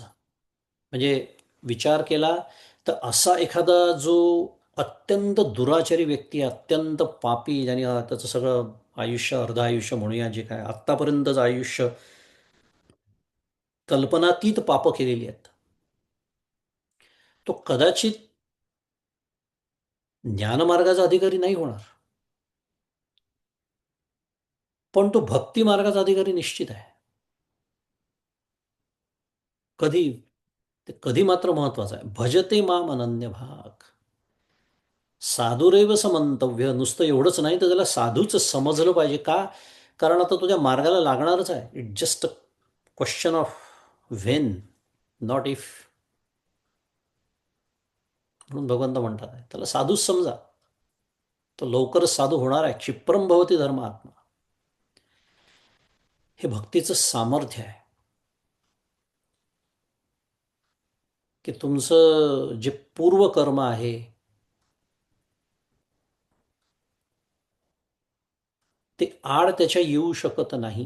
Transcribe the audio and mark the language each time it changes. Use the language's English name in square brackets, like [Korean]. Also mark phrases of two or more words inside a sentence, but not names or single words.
[Marathi] म्हणजे विचार केला तर असा एखादा जो अत्यंत दुराचारी व्यक्ती आहे, अत्यंत पापी, ज्याने त्याचं सगळं आयुष्य, अर्ध आयुष्य म्हणूया, जे काय आत्तापर्यंतचं आयुष्य कल्पनातीत पापं केलेली आहेत, तो कदाचित ज्ञानमार्गाचा अधिकारी नाही होणार, पण तो भक्ती मार्गाचा अधिकारी निश्चित आहे. कधी? ते कधी मात्र महत्वाचं आहे. [Sanskrit] भजते माम अनन्य भाग. साधुरेव समंतव्य. [Marathi] नुसतं एवढंच नाही तर त्याला साधूच समजलं पाहिजे. का? कारण आता तुझ्या मार्गाला लागणारच आहे. [English] It just a question of when, not if. [Marathi] म्हणून भगवंत म्हणतात आहे, त्याला साधूच समजा. तो लवकरच साधू होणार आहे. [Sanskrit] क्षिप्रम भवती धर्मात्मा. [Marathi] हे भक्तीचं सामर्थ्य आहे की तुमचं जे पूर्वकर्म आहे ते आड त्याच्या येऊ शकत नाही.